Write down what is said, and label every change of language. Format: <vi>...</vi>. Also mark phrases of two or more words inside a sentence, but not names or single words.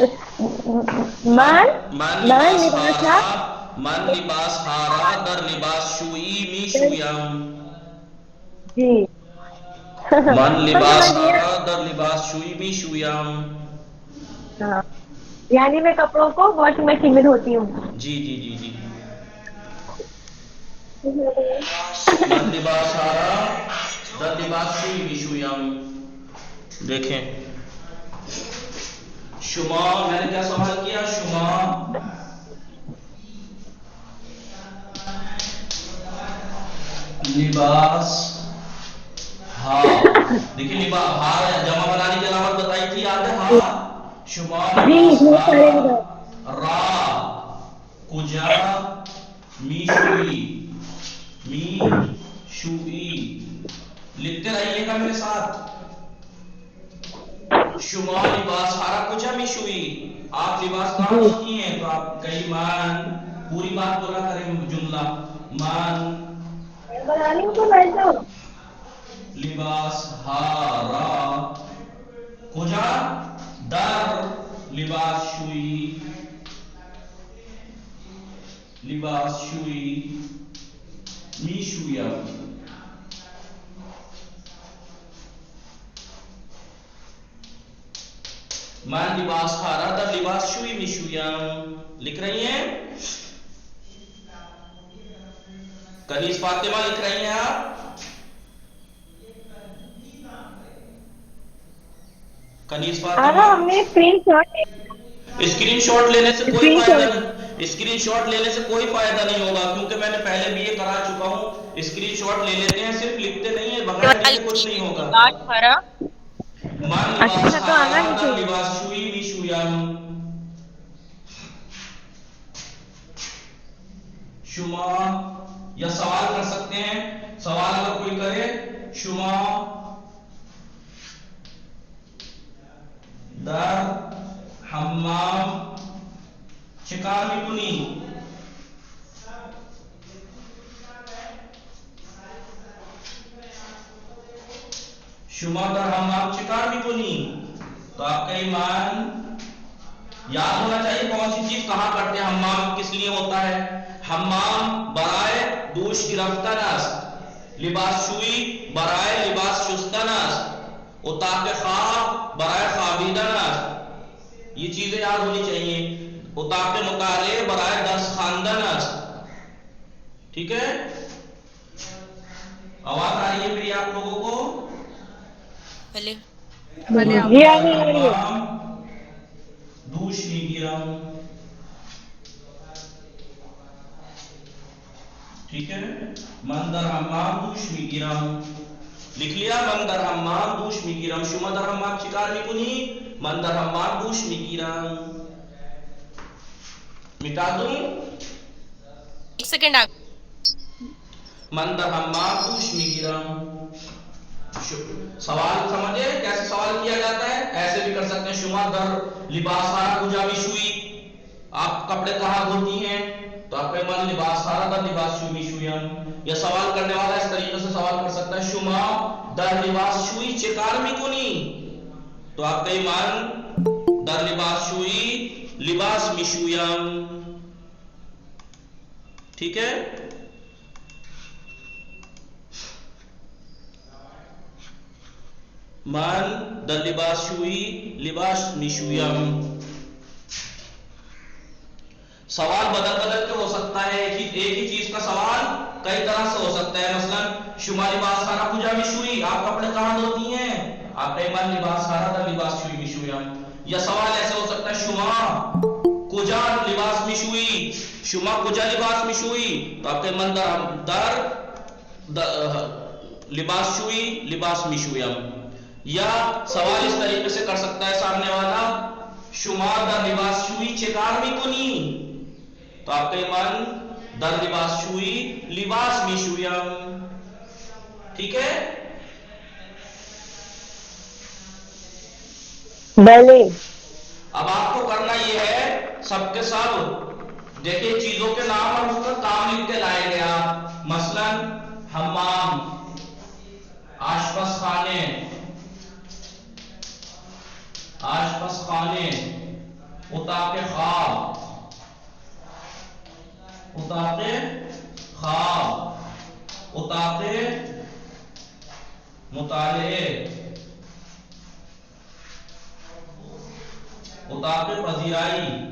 <fa>من لباس ها را در لباس شویی میشویم.</fa> <ur>جی</ur> <fa>من لباس ها را در لباس شویی میشویم.</fa> <ur>یعنی میں کپڑوں کو واشنگ مشین میں دھوتی ہوں. جی جی جی جی.</ur> <fa>من لباس ها را در لباس شویی میشویم.</fa> <ur>دیکھیں شما، میں نے کیا سوال کیا؟</ur> <fa>شما لباس ہا،</fa> <ur>دیکھیں</ur> <fa>لباس ہا</fa> <ur>جمع بنانے کی علامت بتائی تھی، یاد ہے؟ ہا.</ur> <fa>شما لباس ہا را کجا میشویی.</fa> <ur>لکھتے رہیے گا میرے ساتھ.</ur> <fa>شما لباس ہارا کجا میشویی.</fa> <ur>آپ لباس کہاں دھوتی ہیں؟ تو آپ کئی مان پوری بات بولا کریں، جملہ</ur> <fa>مان لباس ہارا کجا در لباس شویی. لباس شویی میشویم. من لباس ہارا در لباس شویی میشویم.</fa> <ur>لکھ رہی ہیں؟ کنیز فاطمہ لکھ رہی ہیں آپ؟ کنیز فاطمہ ہم نے اسکرین شاٹ لینے سے کوئی فائدہ نہیں. اسکرین شاٹ لینے سے کوئی فائدہ نہیں ہوگا، کیونکہ میں نے پہلے بھی یہ کرا چکا ہوں. اسکرین شاٹ لے لیتے ہیں، صرف لکھتے نہیں ہیں، بغیر لکھے کچھ نہیں ہوگا.</ur> <fa>من لباس ہارا در لباس شویی میشویم.</fa> <ur>شما یا سوال کر سکتے ہیں. سوال اگر کوئی کرے،</ur> <fa>شما در حمام چه کار میکنی؟ شما در حمام چه کار میکنی؟</fa> <ur>تو آپ کا ایمان یاد ہونا چاہیے کون سی چیز کہاں کرتے ہیں. حمام کس لیے ہوتا ہے؟</ur> <fa>حمام برائے دوش گرفتن است. لباس شویی برائے لباس شستن است. اتاق خواب برائے خوابیدن است.</fa> <ur>یہ چیزیں یاد ہونی چاہیے.</ur> <fa>اتاق مطالعے برائے درس خواندن است.</fa> <ur>ٹھیک ہے؟ آواز آ رہی ہے میری آپ لوگوں کو؟</ur> <fa>حمام دوش میگیرم.</fa> <ur>ٹھیک ہے؟</ur> <fa>من در حمام دوش میگیرم.</fa> <ur>لکھ لیا؟</ur> <fa>من در حمام دوش میگیرم. شما در حمام چیکار میکنی؟ من در حمام دوش میگیرم.</fa> <ur>مٹا دوں؟ ایک سیکنڈ آپ.</ur> <fa>من در حمام دوش میگیرم.</fa> <ur>سوال سمجھے کیسے سوال کیا جاتا ہے ایسے بھی کر سکتے ہیں</ur> <fa>شما در لباس ہارا کجا میشوئی</fa> <ur>آپ کپڑے کہاں دھوتی ہیں تو آپ کا</ur> <fa>مان لباس ہارا در لباس شوئی میشویم</fa> <ur>یا سوال کرنے والا اس طریقے سے سوال کر سکتا ہے</ur> <fa>شما در لباس شوئی چکار میکنی</fa> <ur>تو آپ کا ایمان</ur> <fa>در لباس شوئی لباس میشویم</fa> <ur>ٹھیک ہے</ur> <fa>من در لباس شوئی لباس میشویم</fa> <ur>سوال بدل بدل کے ہو سکتا ہے ایک ہی چیز کا سوال کئی طرح سے ہو سکتا ہے مثلا</ur> <fa>شما لباس ہارا کجا میشوئی</fa> <ur>آپ کپڑے کہاں دھوتی ہیں آپ کا ایمان</ur> <fa>لباس ہارا در لباس شوئی میشویم</fa> <ur>یا سوال ایسے ہو سکتا ہے</ur> <fa>شما کجا لباس میشوئی شما کجا لباس میشوئی</fa> <ur>تو آپ کا ایمان در</ur> <fa>لباس شوئی لباس میشویم</fa> <ur>یا سوال اس طریقے سے کر سکتا ہے سامنے والا</ur> <fa>شما در لباس شوئی چکار میکنی</fa> <ur>تو آپ کا ایمان</ur> <fa>در لباس شوئی لباس میشویم</fa> <ur>ٹھیک ہے بلے اب آپ کو کرنا یہ ہے سب کے سب دیکھیں چیزوں کے نام اور اس کا کام لکھ کے لائیں گے آپ مثلا</ur> <fa>حمام آشپز خانے آشپز خانے اتاق خواب اتاق خواب اتاق مطالعے اتاق پذیرائی</fa>